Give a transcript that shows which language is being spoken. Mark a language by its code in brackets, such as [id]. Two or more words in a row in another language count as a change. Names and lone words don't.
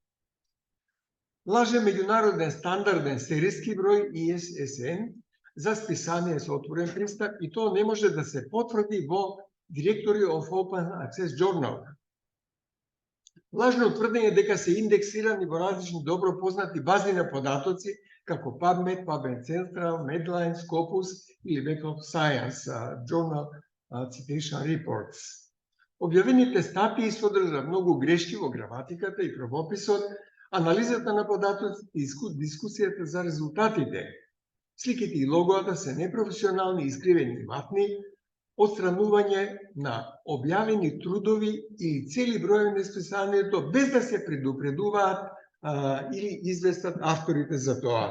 [mk] Лажен меѓународен стандарден серијски број ISSN за списание со отворен пристап и тоа не може да се потврди во Directory of Open Access Journal. Лажно утврдење дека се индексирани во различни добро познати бази на податоци, како PubMed, PubMed Central, Medline, Scopus или Web of Science Journal Citation Reports. Објавените статии содржат многу грешки во граматиката и правописот, анализата на податоците и дискусијата за резултатите. Сликите и логоата се непрофесионални, искривени и матни, отстранување на објавени трудови или цели бројови на списанието без да се предупредуваат или известат авторите за тоа.